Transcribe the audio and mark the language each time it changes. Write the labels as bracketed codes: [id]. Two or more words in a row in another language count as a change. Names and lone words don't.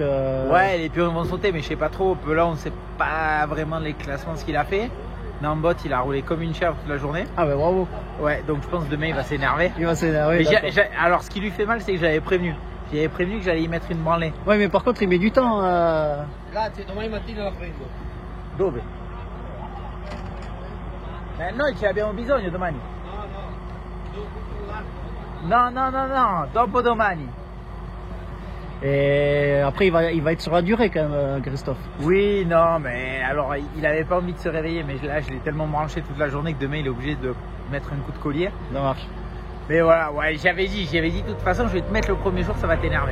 [fr] Ouais, les pions vont sauter, mais je sais pas trop. Là, on sait pas vraiment les classements ce qu'il a fait. Nambot, il a roulé comme une chèvre toute la journée. Ah, ben bravo. Ouais, donc je pense que demain il va s'énerver. Il va s'énerver. Alors, ce qui lui fait mal, c'est que j'avais prévenu. J'avais prévenu que j'allais y mettre une branlée. Ouais, mais par contre, il met du temps. [it] Grazie, domani mattina la prendo. Dove? Noi ci abbiamo bisogno domani. No, dopodomani. [fr] Et après, il va être sur la durée quand même, Christophe. Oui, non, mais alors, il avait pas envie de se réveiller, mais là, je l'ai tellement branché toute la journée que demain, il est obligé de mettre un coup de collier. Ça marche. Mais voilà, ouais, j'avais dit, de toute façon, je vais te mettre le premier jour, ça va t'énerver.